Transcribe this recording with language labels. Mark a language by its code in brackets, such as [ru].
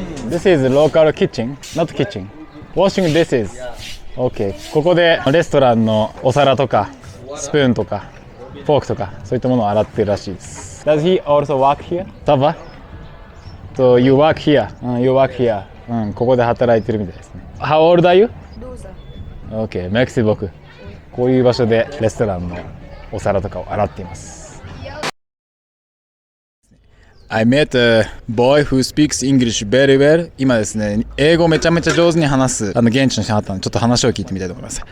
[en] This is local kitchen, not kitchen. Washing dishes. OK。 [ja] ここでレストランのお皿とかスプーンとかフォークとかそういったものを洗ってるらしいです。 [en] Does he also work here? タバ So you work here. You work here. [ja] ここで働いてるみたいですね。 [en] How old are you? 12. OK。 メキシ僕。 [ja] こういう場所でレストランのお皿とかを洗っています。 [en] I met a boy who speaks English very well. [ja] 今ですね、英語めちゃめちゃ上手に話す現地の人に会ったので、ちょっと話を聞いてみたいと思います。